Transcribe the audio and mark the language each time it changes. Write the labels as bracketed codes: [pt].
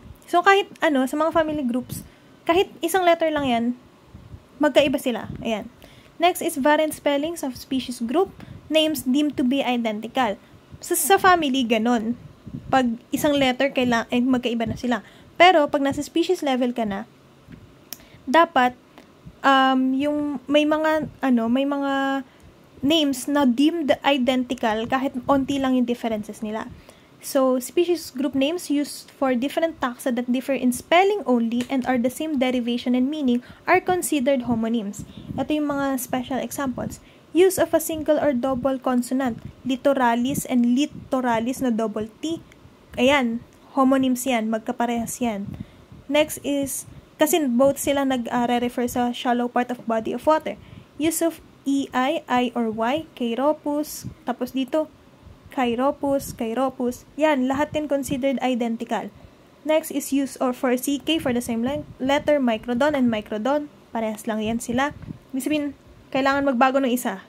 [tl] So, kahit sa mga family groups, kahit isang letter lang yan, magkaiba sila. Ayan. [en] Next is variant spellings of species group. Names deemed to be identical. [tl] Sa family, ganon. Pag isang letter, magkaiba na sila. Pero, pag nasa species level ka na, dapat, yung may mga names na deemed identical kahit onti lang yung differences nila. [en] So, species group names used for different taxa that differ in spelling only and are the same derivation and meaning are considered homonyms. [tl] Ito yung mga special examples. [en] Use of a single or double consonant, littoralis and littoralis na double T. [tl] Ayan, homonyms yan, magkaparehas yan. Next is, kasi both sila nag-refer sa shallow part of body of water. [en] Use of EI, I or Y, Kairopus, tapos dito, Kairopus, Kairopus. [tl] Yan, lahat din considered identical. [en] Next is use or for CK for the same letter, Microdon and Microdon. [tl] Parehas lang yan sila. Ibig sabihin, kailangan magbago ng isa.